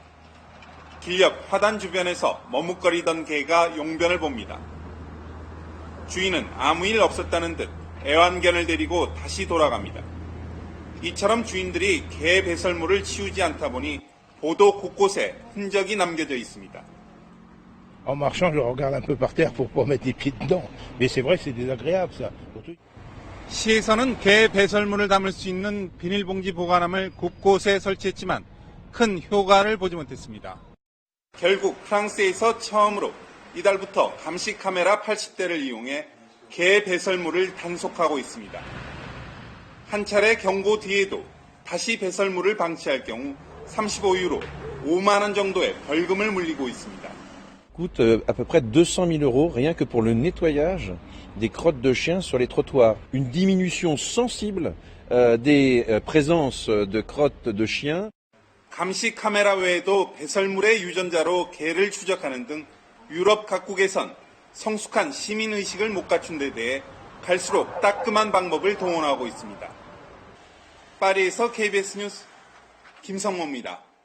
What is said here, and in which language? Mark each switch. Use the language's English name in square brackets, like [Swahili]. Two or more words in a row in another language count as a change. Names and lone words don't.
[Korean] 길역 화단 주변에서 머뭇거리던 개가 용변을 봅니다. 주인은 아무 일 없었다는 듯 애완견을 데리고 다시 돌아갑니다. 이처럼 주인들이 개 배설물을 치우지 않다 보니 보도 곳곳에 흔적이 남겨져 있습니다. [French] En marchant, je regarde un peu par terre pour pas mettre des pieds dedans. Mais c'est vrai que c'est désagréable ça. [Korean] 시에서는 개 배설물을 담을 수 있는 비닐봉지 보관함을 곳곳에 설치했지만 큰 효과를 보지 못했습니다. 결국 프랑스에서 처음으로 이달부터 감시 카메라 80대를 이용해 개 배설물을 단속하고 있습니다. 한 차례 경고 뒤에도 다시 배설물을 방치할 경우 35유로, 5만 원 정도의 벌금을 물리고 있습니다. [French] Coûte à peu près 200 000 € rien que pour le nettoyage des crottes de chiens sur les trottoirs. Une diminution sensible des présences de crottes de chiens. [Korean] 감시 카메라 외에도 배설물의 유전자로 개를 추적하는 등 유럽 각국에선 성숙한 시민의식을 못 갖춘 데 대해 갈수록 따끔한 방법을 동원하고 있습니다. 파리에서 KBS 뉴스 김성모입니다.